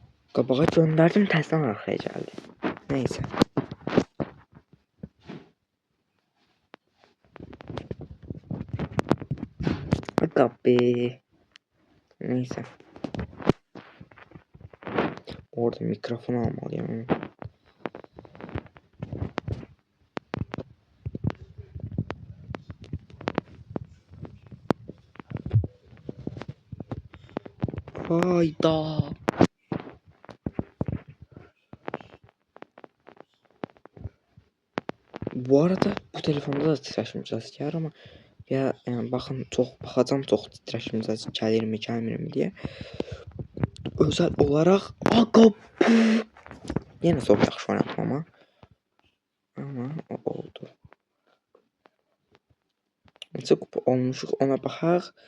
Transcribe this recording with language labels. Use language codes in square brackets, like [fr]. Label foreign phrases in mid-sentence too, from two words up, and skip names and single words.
[az] Qabağa göndərdim, təzədən arxaya gəldi. Neysə. Qabi. Neysə. Orada mikrofon almalıyım. Hayda. [tr] Bu arada bu telefonda da titreşim cihazı var ama ya yani bakın çok bakacağım çok titreşim cihazı gelir mi gelmir mi diye. Özel olarak aga yine çok [az] yaxşı oynadım [tr] ama o oldu. [az] Neçə kupa olmuşuq ona baxaq.